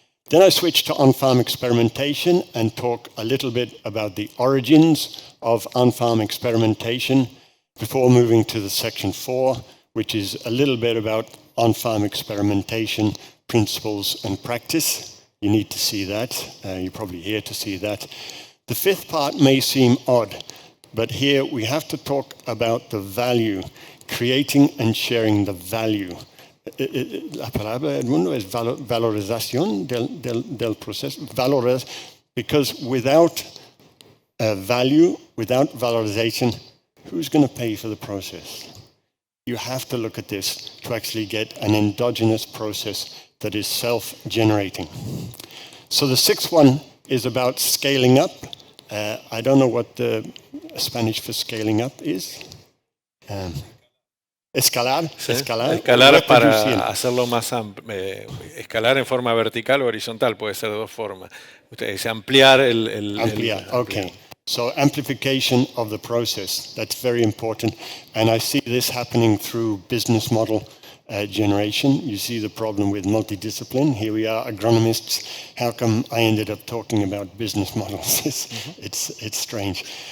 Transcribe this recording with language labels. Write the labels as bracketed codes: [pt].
[en] Then I switch to on-farm experimentation and talk a little bit about the origins of on-farm experimentation before moving to the section 4, which is a little bit about on-farm experimentation principles and practice. You need to see that. You're probably here to see that. The 5th part may seem odd, but here we have to talk about the value, creating and sharing the value. [es] La palabra, Edmundo, es valorización del proceso. [en] Because without value, without valorization, who's going to pay for the process? you have to look at this to actually get an endogenous process that is self-generating. So the sixth one is about scaling up. I don't know what the Spanish for scaling up is. [es] Escalar. ¿Sí? Escalar. Escalar para hacerlo más amplio. Escalar en forma vertical o horizontal puede ser de dos formas. Es ampliar Ampliar, okay. [en] So amplification of the process, that's very important. And I see this happening through business model generation. You see the problem with multidiscipline. Here we are, agronomists. How come I ended up talking about business models? It's strange.